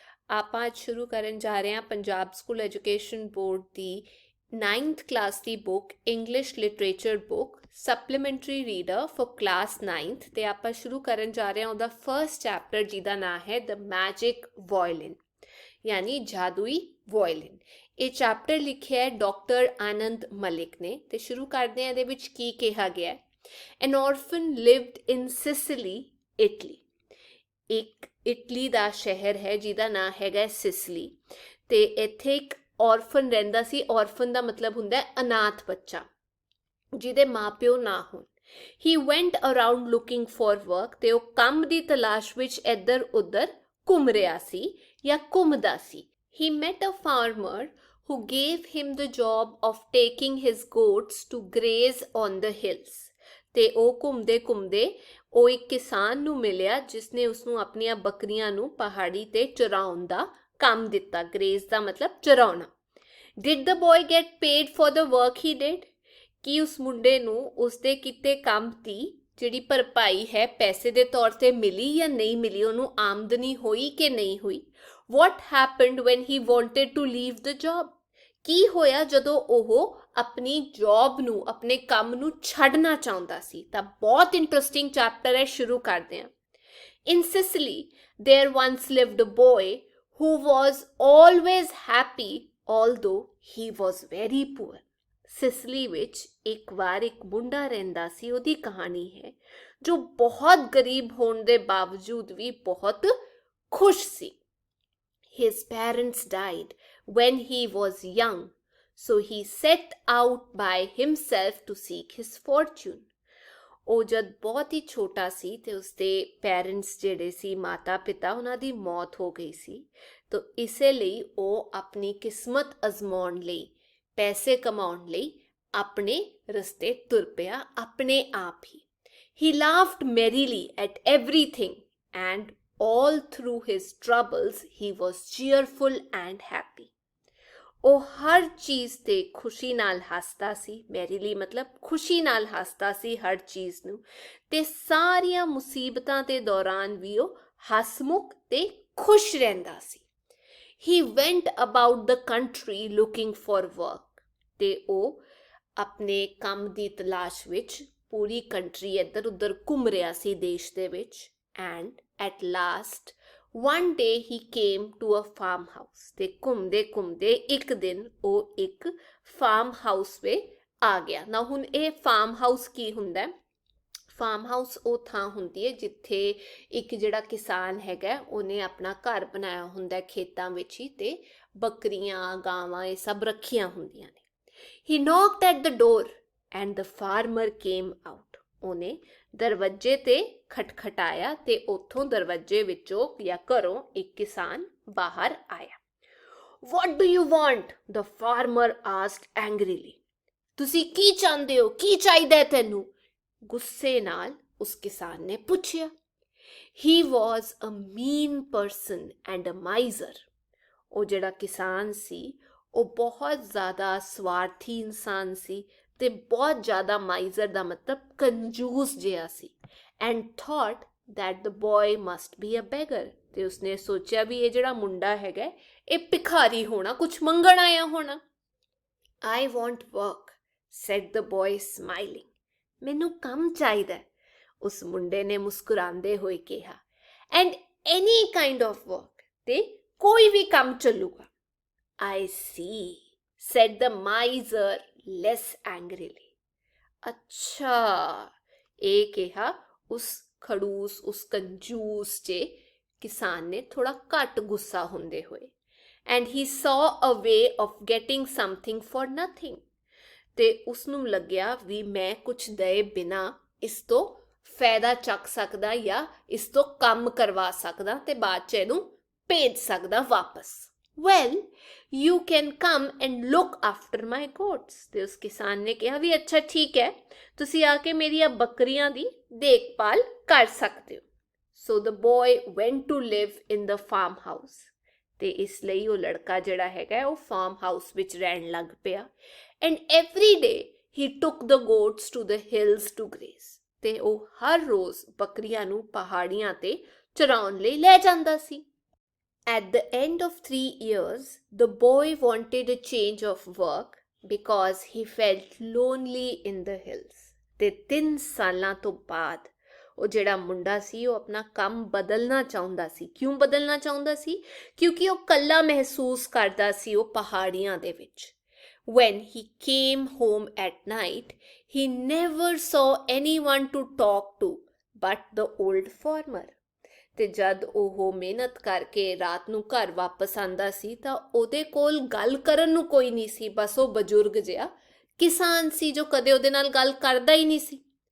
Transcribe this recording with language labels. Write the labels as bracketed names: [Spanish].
[Punjabi] ਆਪਾਂ ਅੱਜ ਸ਼ੁਰੂ ਕਰਨ ਜਾ ਰਹੇ ਹਾਂ Punjab school education board ਦੀ 9th class ਦੀ book English literature book supplementary reader for class 9th ਤੇ ਆਪਾਂ ਸ਼ੁਰੂ ਕਰਨ ਜਾ ਰਹੇ ਹਾਂ ਉਹਦਾ ਫਰਸਟ ਚੈਪਟਰ ਜਿਹਦਾ ਨਾਮ ਹੈ ਦ ਮੈਜਿਕ ਵਾਇਲਿਨ ਯਾਨੀ ਜਾਦੂਈ ਵਾਇਲਿਨ। ਇਹ ਚੈਪਟਰ ਲਿਖਿਆ ਹੈ ਡਾਕਟਰ ਆਨੰਦ ਮਲਿਕ ਨੇ ਤੇ ਸ਼ੁਰੂ ਕਰਦੇ ਹਾਂ ਇਹਦੇ ਵਿੱਚ ਕੀ ਕਿਹਾ ਗਿਆ ਹੈ। [English] An orphan lived in Sicily, Italy. [Punjabi] ਇੱਕ ਇਟਲੀ ਦਾ ਸ਼ਹਿਰ ਹੈ ਜਿਹਦਾ ਨਾਂ ਹੈਗਾ ਸਿਸਲੀ ਤੇ ਇੱਥੇ ਇੱਕ ਔਰਫਨ ਰਹਿੰਦਾ ਸੀ। ਔਰਫਨ ਦਾ ਮਤਲਬ ਹੁੰਦਾ ਹੈ ਅਨਾਥ ਬੱਚਾ ਜਿਹਦੇ ਮਾਪਿਓ ਨਾ ਹੋਣ। [English] He went around looking for work [Punjabi] ਤੇ ਉਹ ਕੰਮ ਦੀ ਤਲਾਸ਼ ਵਿੱਚ ਇੱਧਰ ਉੱਧਰ ਘੁੰਮ ਰਿਹਾ ਸੀ ਜਾਂ ਘੁੰਮਦਾ ਸੀ। [English] He met a farmer who gave him the job of taking his goats to graze on the hills. [Punjabi] ਤੇ ਉਹ ਘੁੰਮਦੇ ਘੁੰਮਦੇ ਉਹ ਇੱਕ ਕਿਸਾਨ ਨੂੰ ਮਿਲਿਆ ਜਿਸਨੇ ਉਸਨੂੰ ਆਪਣੀਆਂ ਬੱਕਰੀਆਂ ਨੂੰ ਪਹਾੜੀ ਤੇ ਚਰਾਉਣ ਦਾ ਕੰਮ ਦਿੱਤਾ। ਗ੍ਰੇਜ਼ ਦਾ ਮਤਲਬ ਚਰਾਉਣਾ। [English] Did the boy get paid for the work he did? [Punjabi] ਕੀ ਉਸ ਮੁੰਡੇ ਨੂੰ ਉਸਦੇ ਕੀਤੇ ਕੰਮ ਦੀ ਜਿਹੜੀ ਭਰਪਾਈ ਹੈ ਪੈਸੇ ਦੇ ਤੌਰ ਤੇ ਮਿਲੀ ਜਾਂ ਨਹੀਂ ਮਿਲੀ? ਉਹਨੂੰ ਆਮਦਨੀ ਹੋਈ ਕਿ ਨਹੀਂ ਹੋਈ? [English] What happened when he wanted to leave the job? [Punjabi] ਕੀ ਹੋਇਆ ਜਦੋਂ ਉਹ ਆਪਣੀ ਜੌਬ ਨੂੰ ਆਪਣੇ ਕੰਮ ਨੂੰ ਛੱਡਣਾ ਚਾਹੁੰਦਾ ਸੀ? ਤਾਂ ਬਹੁਤ ਇੰਟਰਸਟਿੰਗ ਚੈਪਟਰ ਹੈ, ਸ਼ੁਰੂ ਕਰਦੇ ਹਾਂ। [English] In Sicily, there once lived a boy who was always happy although he was very poor. [Punjabi] Sicily ਵਿੱਚ ਇੱਕ ਵਾਰ ਇੱਕ ਮੁੰਡਾ ਰਹਿੰਦਾ ਸੀ। ਉਹਦੀ ਕਹਾਣੀ ਹੈ ਜੋ ਬਹੁਤ ਗਰੀਬ ਹੋਣ ਦੇ ਬਾਵਜੂਦ ਵੀ ਬਹੁਤ ਖੁਸ਼ ਸੀ। [English] His parents died when he was young, so he set out by himself to seek his fortune. [Punjabi] ਉਹ ਜਦ ਬਹੁਤ ਹੀ ਛੋਟਾ ਸੀ ਤੇ ਉਸਦੇ ਪੈਰੈਂਟਸ ਜਿਹੜੇ ਸੀ ਮਾਤਾ ਪਿਤਾ ਉਹਨਾਂ ਦੀ ਮੌਤ ਹੋ ਗਈ ਸੀ ਤਾਂ ਇਸੇ ਲਈ ਉਹ ਆਪਣੀ ਕਿਸਮਤ ਅਜ਼ਮਾਉਣ ਲਈ ਪੈਸੇ ਕਮਾਉਣ ਲਈ ਆਪਣੇ ਰਸਤੇ ਤੁਰ ਪਿਆ ਆਪਣੇ ਆਪ ਹੀ। [English] He laughed merrily at everything and all through his troubles he was cheerful and happy. [Punjabi] ਉਹ ਹਰ ਚੀਜ਼ ਤੇ ਖੁਸ਼ੀ ਨਾਲ ਹੱਸਦਾ ਸੀ। ਮੈਰੀਲੀ ਮਤਲਬ ਖੁਸ਼ੀ ਨਾਲ ਹੱਸਦਾ ਸੀ ਹਰ ਚੀਜ਼ ਨੂੰ ਤੇ ਸਾਰੀਆਂ ਮੁਸੀਬਤਾਂ ਦੇ ਦੌਰਾਨ ਵੀ ਉਹ ਹਸਮੁਖ ਤੇ ਖੁਸ਼ ਰਹਿੰਦਾ ਸੀ। [English] He went about the country looking for work. [Punjabi] ਤੇ ਉਹ ਆਪਣੇ ਕੰਮ ਦੀ ਤਲਾਸ਼ ਵਿੱਚ ਪੂਰੀ ਕੰਟਰੀ ਇੱਧਰ ਉੱਧਰ ਘੁੰਮ ਰਿਹਾ ਸੀ ਦੇਸ਼ ਦੇ ਵਿੱਚ। [English] And at last one day he came to a farmhouse. [Punjabi] ਤੇ ਘੁੰਮਦੇ ਘੁੰਮਦੇ ਇੱਕ ਦਿਨ ਉਹ ਇੱਕ ਫਾਰਮ ਹਾਊਸ ਵਿੱਚ ਆ ਗਿਆ ਨਾ। ਹੁਣ ਇਹ ਫਾਰਮ ਹਾਊਸ ਕੀ ਹੁੰਦਾ? ਫਾਰਮ ਹਾਊਸ ਉਹ ਥਾਂ ਹੁੰਦੀ ਹੈ ਜਿੱਥੇ ਇੱਕ ਜਿਹੜਾ ਕਿਸਾਨ ਹੈਗਾ ਉਹਨੇ ਆਪਣਾ ਘਰ ਬਣਾਇਆ ਹੁੰਦਾ ਖੇਤਾਂ ਵਿੱਚ ਹੀ ਤੇ ਬੱਕਰੀਆਂ ਗਾਵਾਂ ਇਹ ਸਭ ਰੱਖੀਆਂ ਹੁੰਦੀਆਂ ਨੇ। [English] He knocked at the door and the farmer came out. [Punjabi] ਉਹਨੇ ਦਰਵਾਜ਼ੇ ਤੇ ਖਟਖਟਾਇਆ ਤੇ ਉੱਥੋਂ ਦਰਵਾਜ਼ੇ ਵਿੱਚੋਂ ਜਾਂ ਘਰੋਂ ਇੱਕ ਕਿਸਾਨ ਬਾਹਰ ਆਇਆ। [English] What do you want? The farmer asked angrily. [Punjabi] ਤੁਸੀਂ ਕੀ ਚਾਹੁੰਦੇ ਹੋ? ਕੀ ਚਾਹੀਦਾ ਹੈ ਤੈਨੂੰ? ਗੁੱਸੇ ਨਾਲ ਉਸ ਕਿਸਾਨ ਨੇ ਪੁੱਛਿਆ। [English] He was a mean person and a miser. [Punjabi] ਉਹ ਜਿਹੜਾ ਕਿਸਾਨ ਸੀ ਉਹ ਬਹੁਤ ਜ਼ਿਆਦਾ ਸਵਾਰਥੀ ਇਨਸਾਨ ਸੀ ਤੇ ਬਹੁਤ ਜ਼ਿਆਦਾ ਮਾਈਜ਼ਰ ਦਾ ਮਤਲਬ ਕੰਜੂਸ ਜਿਹਾ ਸੀ। [English] And thought that the boy must be a beggar. [Punjabi] ਤੇ ਉਸਨੇ ਸੋਚਿਆ ਵੀ ਇਹ ਜਿਹੜਾ ਮੁੰਡਾ ਹੈਗਾ ਇਹ ਭਿਖਾਰੀ ਹੋਣਾ, ਕੁਝ ਮੰਗਣ ਆਇਆ ਹੋਣਾ। [English] I want work, said the boy smiling. [Punjabi] ਮੈਨੂੰ ਕੰਮ ਚਾਹੀਦਾ, ਉਸ ਮੁੰਡੇ ਨੇ ਮੁਸਕਰਾਉਂਦੇ ਹੋਏ ਕਿਹਾ। [English] And any kind of work, [Punjabi] ਤੇ ਕੋਈ ਵੀ ਕੰਮ ਚੱਲੂਗਾ। [English] I see, said the miser less angrily. [Punjabi] ਅੱਛਾ, ਇਹ ਕਿਹਾ ਉਸ ਖੜੂਸ ਉਸ ਕੰਜੂਸ ਜੇ ਕਿਸਾਨ ਨੇ ਥੋੜਾ ਘੱਟ ਗੁੱਸਾ ਹੁੰਦੇ ਹੋਏ। [English] And he saw a way of getting something for nothing. [Punjabi] ਤੇ ਉਸਨੂੰ ਲੱਗਿਆ ਵੀ ਮੈਂ ਕੁਝ ਦਏ ਬਿਨਾਂ ਇਸ ਤੋਂ ਫਾਇਦਾ ਚੱਕ ਸਕਦਾ ਜਾਂ ਇਸ ਤੋਂ ਕੰਮ ਕਰਵਾ ਸਕਦਾ ਤੇ ਬਾਅਦ ਚ ਇਹਨੂੰ ਭੇਜ ਸਕਦਾ ਵਾਪਸ। [English] Well, you can come and look after my goats. [Punjabi] ਤੇ ਉਸ ਕਿਸਾਨ ਨੇ ਕਿਹਾ ਵੀ ਅੱਛਾ ਠੀਕ ਹੈ, ਤੁਸੀਂ ਆ ਕੇ ਮੇਰੀਆਂ ਬੱਕਰੀਆਂ ਦੀ ਦੇਖਭਾਲ ਕਰ ਸਕਦੇ ਹੋ। [English] So the boy went to live in the farmhouse. [Punjabi] ਤੇ ਇਸ ਲਈ ਉਹ ਲੜਕਾ ਜਿਹੜਾ ਹੈਗਾ ਉਹ ਫਾਰਮ ਹਾਊਸ ਵਿੱਚ ਰਹਿਣ ਲੱਗ ਪਿਆ। [English] And every day he took the goats to the hills to graze. [Punjabi] ਤੇ ਉਹ ਹਰ ਰੋਜ਼ ਬੱਕਰੀਆਂ ਨੂੰ ਪਹਾੜੀਆਂ ਤੇ ਚਰਾਉਣ ਲਈ ਲੈ ਜਾਂਦਾ ਸੀ। [English] At the end of 3 years, the boy wanted a change of work because he felt lonely in the hills. [Punjabi] ਤੇ 3 ਸਾਲਾਂ ਤੋਂ ਬਾਅਦ ਉਹ ਜਿਹੜਾ ਮੁੰਡਾ ਸੀ ਉਹ ਆਪਣਾ ਕੰਮ ਬਦਲਣਾ ਚਾਹੁੰਦਾ ਸੀ। ਕਿਉਂ ਬਦਲਣਾ ਚਾਹੁੰਦਾ ਸੀ? ਕਿਉਂਕਿ ਉਹ ਇਕੱਲਾ ਮਹਿਸੂਸ ਕਰਦਾ ਸੀ ਉਹ ਪਹਾੜੀਆਂ ਦੇ ਵਿੱਚ। [English] When he came home at night, he never saw anyone to talk to but the old farmer. [Punjabi] ਤੇ ਜਦ ਉਹ ਮਿਹਨਤ ਕਰਕੇ ਰਾਤ ਨੂੰ ਘਰ ਵਾਪਸ ਆਂਦਾ ਸੀ ਤਾਂ ਉਹਦੇ ਕੋਲ ਗੱਲ ਕਰਨ ਨੂੰ ਕੋਈ ਨਹੀਂ ਸੀ। ਬਸ ਉਹ ਬਜ਼ੁਰਗ ਜਿਹਾ ਕਿਸਾਨ ਸੀ ਜੋ ਕਦੇ ਉਹਦੇ ਨਾਲ ਗੱਲ ਕਰਦਾ ਹੀ ਨਹੀਂ ਸੀ।